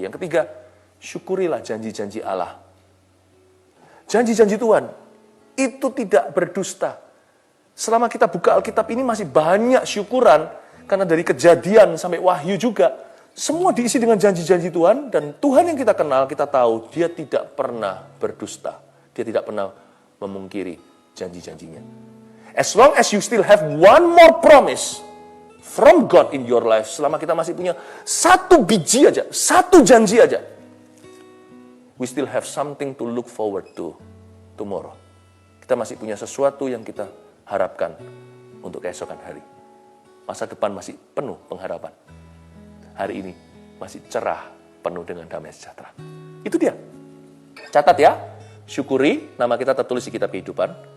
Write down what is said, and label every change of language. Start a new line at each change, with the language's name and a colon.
Indonesian: Yang ketiga, syukurilah janji-janji Allah. Janji-janji Tuhan itu tidak berdusta. Selama kita buka Alkitab ini masih banyak syukuran, karena dari Kejadian sampai Wahyu juga, semua diisi dengan janji-janji Tuhan, dan Tuhan yang kita kenal, kita tahu, dia tidak pernah berdusta. Dia tidak pernah memungkiri janji-janjinya.
English: As long as you still have one more promise from God in your life,
Indonesian: selama kita masih punya satu biji aja, satu janji aja,
English: we still have something to look forward to tomorrow.
Indonesian: Kita masih punya sesuatu yang kita harapkan untuk keesokan hari. Masa depan masih penuh pengharapan. Hari ini masih cerah, penuh dengan damai sejahtera. Itu dia. Catat ya. Syukuri, nama kita tertulis di kitab kehidupan.